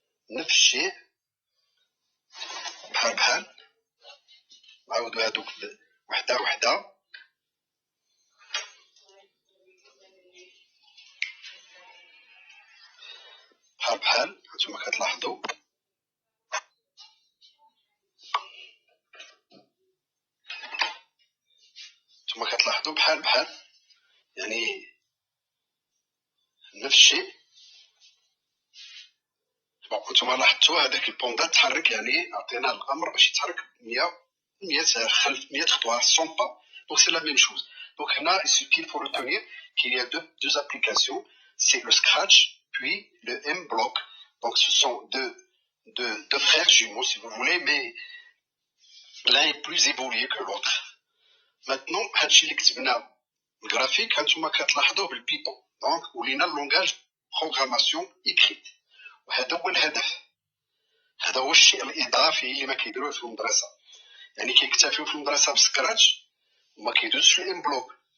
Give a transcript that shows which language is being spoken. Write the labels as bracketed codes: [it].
[ar] نفس الشيء بحال نعاودو هادوك وحده بحال هانتوما كتلاحظوا بحال يعني نفس الشيء. نتوما لاحظتوا هذاك البوندا تحرك، يعني عطينا الامر باش يتحرك 100 خلف 100 خطوه 100 با. دونك سي لا ميم شوز. دونك هنا [fr] il suffit pour retenir qu'il y a deux applications, c'est le scratch puis le mblock. Donc ce sont deux frères jumeaux si vous voulez, mais l'un est plus évolué que l'autre. [ar] Maintenant هادشي اللي كتبنا الجرافيك هانتوما كتلاحظوه بالبيتون. دونك ولينا اللونغاج بروغراماسيون ايكريت، وهذا هو الهدف. هذا هو الشيء الاضافي اللي ما كيديروه في المدرسه. يعني كيكتفيو في المدرسه بسكراتش وما كيدوزش في الام بلوك.